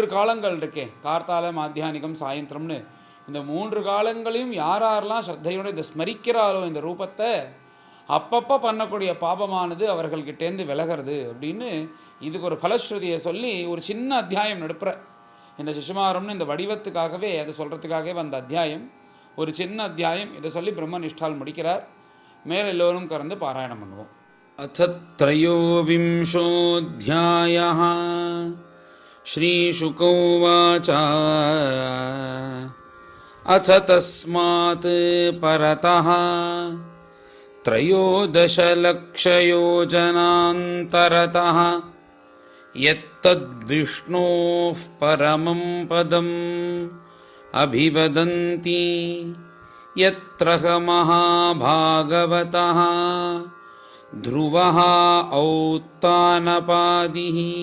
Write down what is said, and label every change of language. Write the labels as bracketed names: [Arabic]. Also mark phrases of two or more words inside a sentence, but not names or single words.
[Tamil] காலங்கள் இருக்கே கார்த்தால மாத்தியானிகம் சாயந்திரம்னு இந்த 3 காலங்களையும் யாரெல்லாம் ஸ்ரத்தையோடு இதை ஸ்மரிக்கிறாரோ இந்த ரூபத்தை அப்பப்போ பண்ணக்கூடிய பாபமானது அவர்கள்கிட்டேருந்து விலகிறது அப்படின்னு இதுக்கு ஒரு பலஸ்ருதியை சொல்லி ஒரு சின்ன அத்தியாயம் நடுப்புற இந்த சிசுமாரம்னு இந்த வடிவத்துக்காகவே அதை சொல்கிறதுக்காகவே வந்த அத்தியாயம் ஒரு சின்ன அத்தியாயம். இதை சொல்லி பிரம்மனிஷ்டால் முடிக்கிறார். மேலே எல்லோரும் கறந்து பாராயணம் பண்ணுவோம். [Sanskrit] அத்த்ரயோவிம்சோऽध्यायः श्रीशुक उवाच अथ तस्मात् परतः त्रयोदशलक्षयोजनान्तरतः यत्तद्विष्णोः परमं पदम् अभिवदन्ति यत्र महाभागवतः ध्रुवः औत्तानपादिः